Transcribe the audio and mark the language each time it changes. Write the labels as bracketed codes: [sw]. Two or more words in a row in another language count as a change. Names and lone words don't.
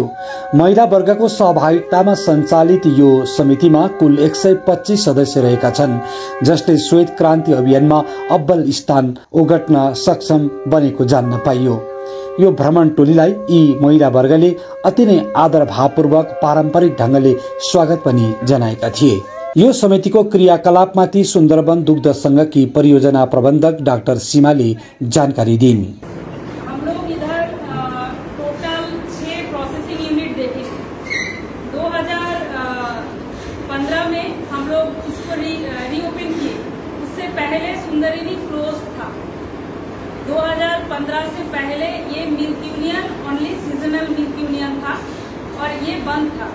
[ne] महिला वर्गको सहभागितामा सञ्चालित यो समितिमा कुल 125 सदस्य रहेका छन्, जसले श्वेत क्रान्ति अभियानमा अब्बल स्थान ओगट्न सक्षम बनेको जान्न पाइयो। यो भ्रमण टोलीलाई यी महिला वर्गले अति नै आदर भावपूर्वक पारम्परिक ढंगले स्वागत पनि जनाएका थिए। यो समितिको क्रियाकलापमाथि सुन्दरवन दुग्ध संघकी परियोजना प्रबन्धक डाक्टर सीमाले जानकारी दिन्। [hi] हम लोग इधर टोटल 6 [en] processing unit [hi] देखे। 2015 में हम लोग इसको रीओपन किए। उससे पहले सुंदरिनी क्लोज था। 2015 से पहले ये [en] milk union only seasonal milk union [hi] था और ये बंद था।